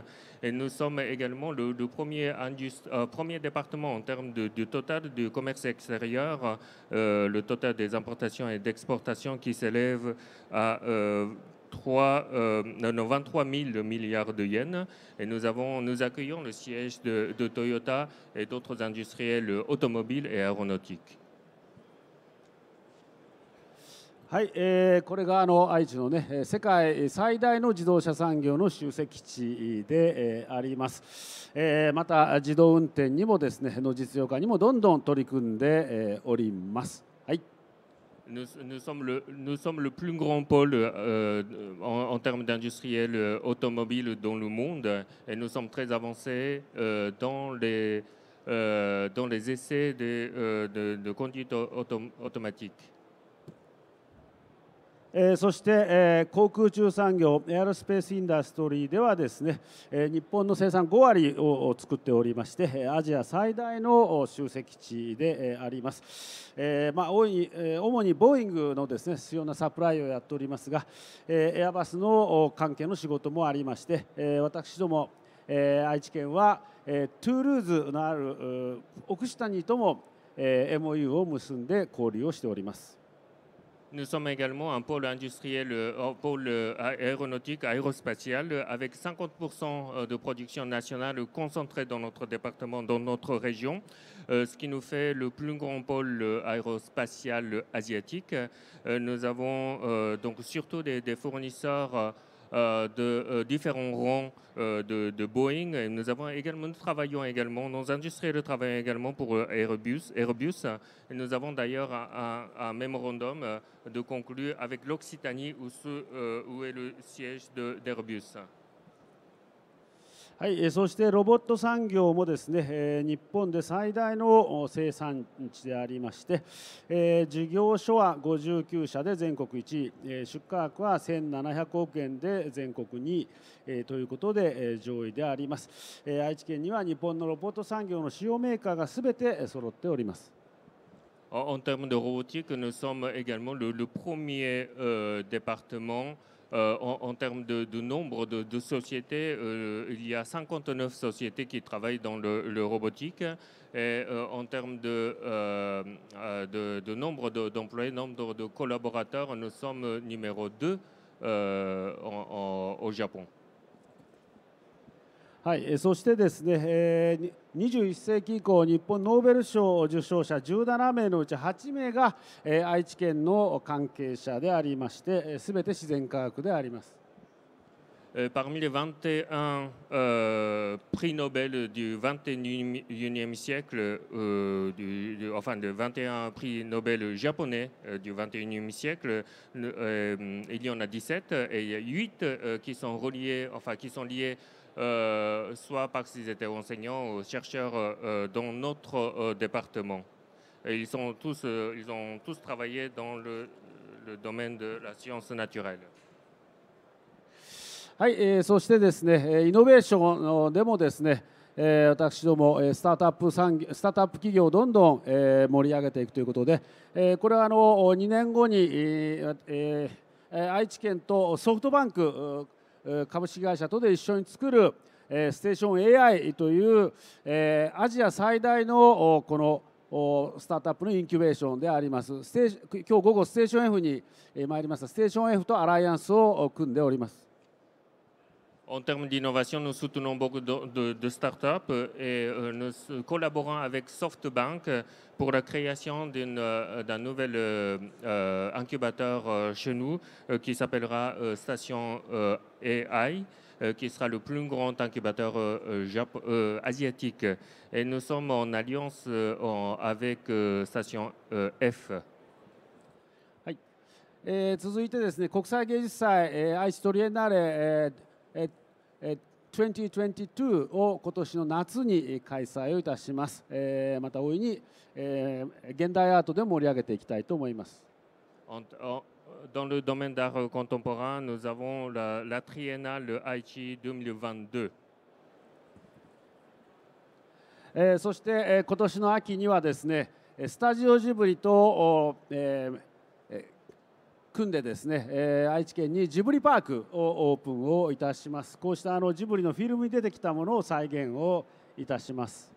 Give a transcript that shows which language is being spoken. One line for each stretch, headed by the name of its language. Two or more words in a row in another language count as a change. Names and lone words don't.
French: Et nous sommes également le premier département en termes de total du commerce extérieur, le total des importations et d'exportations qui s'élève à 23 000 milliards de yens et nous accueillons le siège de Toyota et d'autres industriels automobiles et aéronautiques.
Japanese: はい、これが愛知のね世界最大の自動車産業の集積地で、あります。また自動運転にもですねの実用化にもどんどん取り組んで、おります。はい。
French: Nous sommes le plus grand pôle en termes d'industriels automobiles dans le monde et nous sommes très avancés dans les essais de conduite automatique.
Japanese: そして、航空宇宙産業
English: aerospace industry
Japanese: ではですね、日本の生産5割を作っておりまして、アジア最大の集積地で、あります。主にボーイングのですね必要なサプライをやっておりますが、エアバスの関係の仕事もありまして、私ども、愛知県は、トゥールーズのある奥下にとも MOU を結んで交流をしております。
French: Nous sommes également un pôle industriel, un pôle aéronautique, aérospatial, avec 50% de production nationale concentrée dans notre département, dans notre région, ce qui nous fait le plus grand pôle aérospatial asiatique. Nous avons donc surtout des fournisseurs de différents rangs de Boeing. Et nous travaillons également, nos industriels travaillent également pour Airbus. Et nous avons d'ailleurs un mémorandum de conclu avec l'Occitanie où est le siège d'Airbus.
Japanese: はい、そしてロボット産業もですね、日本で最大の生産地でありまして、事業所は59社で全国1位、出荷額は1700億円で全国2位、ということで、上位であります。愛知県には日本のロボット産業の主要メーカーがすべて揃っております。
French: En termes de robotique, nous sommes également le premier département. En termes de nombre de sociétés, il y a 59 sociétés qui travaillent dans le robotique. Et en termes de nombre d'employés, nombre de collaborateurs, nous sommes numéro 2 au Japon.
Japanese: はい、そしてですね、21世紀以降、日本ノーベル賞受賞者17名のうち8名が、愛知県の関係者でありまして、すべて自然科学であります。
French: Parmi les 21 prix Nobel du 21e siècle, enfin de 21 prix Nobel japonais du 21e siècle, il y en a 17 et il y a 8 qui sont reliés, enfin qui sont liés soit parce qu'ils étaient enseignants ou chercheurs dans notre département. Et ils ont tous travaillé dans le domaine de la science naturelle.
Japanese: はい、そしてですね、イノベーションでもですね、私どもスタートアップ企業をどんどん盛り上げていくということで、これは2年後に愛知県とソフトバンク株式会社とで一緒に作るステーション AI というアジア最大のこのスタートアップのインキュベーションであります。今日午後ステーション F に参りました。ステーション F とアライアンスを組んでおります。
French: En termes d'innovation, nous soutenons beaucoup de startups et nous collaborons avec SoftBank pour la création d'un nouvel incubateur chez nous qui s'appellera Station AI, qui sera le plus grand incubateur asiatique. Et nous sommes en alliance avec Station F.
Japanese: はい、続いてですね、国際芸術祭、愛知トリエンナーレ、2022を今年の夏に開催をいたします。また大いに、現代アートで盛り上げていきたいと思います。
French: Dans le domaine d'art contemporain, nous avons la Triennale Aichi 2022.
Japanese: そして、今年の秋にはですね、スタジオジブリと、組んでですね、愛知県にジブリパークをオープンをいたします。こうしたジブリのフィルムに出てきたものを再現をいたします。